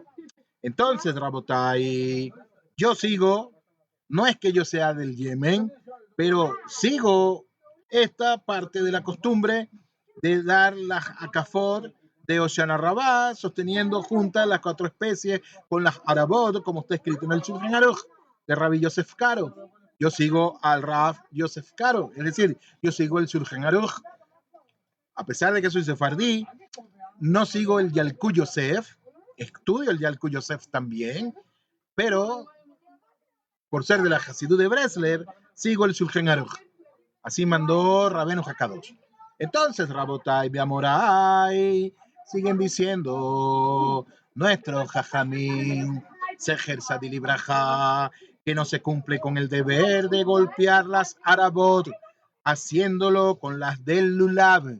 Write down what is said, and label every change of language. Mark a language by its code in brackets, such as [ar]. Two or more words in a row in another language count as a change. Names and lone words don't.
[es] Entonces, Rabotai, yo sigo, no es que yo sea del Yemen, pero sigo esta parte de la costumbre de dar las akafot de Oshana Rabá, sosteniendo juntas las 4 especies con las arabot, como está escrito en el Shulchan Aruch de Rabbi Yosef Karo. Yo sigo al Rav Yosef Karo, es decir, yo sigo el Shulchan Aruch. A pesar de que soy sefardí, no sigo el Yalkut Yosef, estudio el Yalkut Yosef también, pero por ser de la Hasidut de Breslev, sigo el Shulchan Aruch. Así mandó Rabenu Hakadosh. Entonces, [he] רבותיי ומוריי, [es] siguen diciendo nuestro Jajamín, [he] זכר צדיק לברכה, [es] que no se cumple con el deber de golpear las Arabot, haciéndolo con las del Lulab.